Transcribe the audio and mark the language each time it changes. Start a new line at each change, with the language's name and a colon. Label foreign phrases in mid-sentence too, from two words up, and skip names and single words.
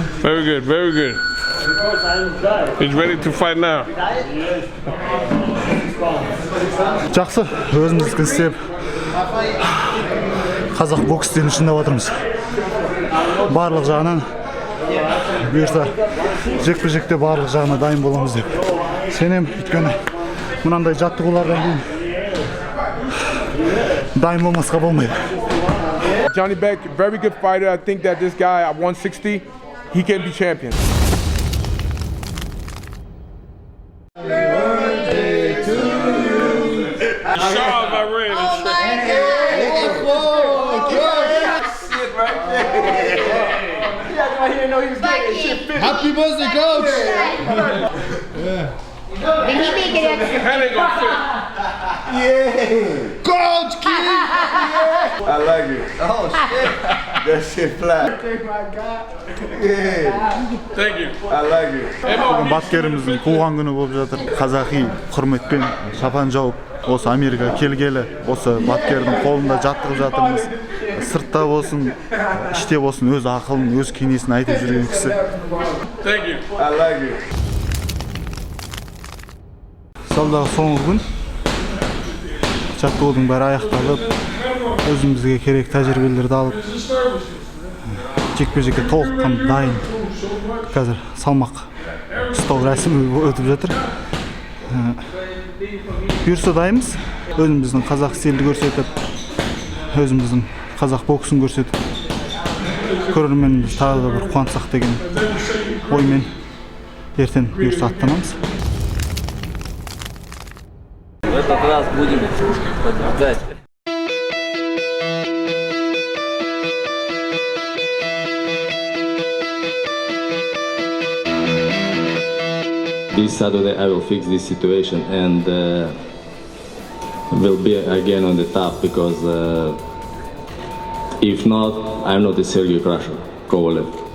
English: Very good, very good. He's ready to fight now.
Kazakh: Жақсы, өзіміздікі істеп қазақ бокс стилін шыңдап отырмыз. Барлық жағынан бұйырса жекпе-жекте барлық жағына дайын боламыз деп сенем. Өйткені мынандай жаттығулардан кейін дайын болмасқа болмайды.
English: Johnny Beck, very good fighter. I think that this guy at 160, he can be champion. Charles, I ran Happy birthday, coach! That ain't gonna fit. Coach, kid! I like it. Oh shit. That shit flat. Thank you. I like it.
Kazakh: Бапкеріміздің туған күні болып жатыр. Қазақи құрметпен шапан жауып, осы Америка келгелі, осы бапкердің қолында жаттығып жатырмыз. Сыртта болсын, іште болсын өз ақылын, өз кеңесін айтып жүрген кісі.
English: Thank you. I like it.
Kazakh: Салдағы соңғы күн жаттығудың бәрі аяқталып, өзімізге керек тәжірибелерді алып, жекпе-жекке толыққан дайын. Қазір салмақ ұстау рәсімі өтіп жатыр. Бұйырса дайынбыз. Өзіміздің қазақ стилді көрсетіп, өзіміздің қазақ боксын көрсетіп, көрерменіміз тағы да бір қуантсақ деген оймен ертең бұйырса аттанамыз.
Russian: В этот раз будем побеждать.
English: This Saturday I will fix this situation and will be again on the top because if not, I'm not a Sergey Crusher, Kovalev.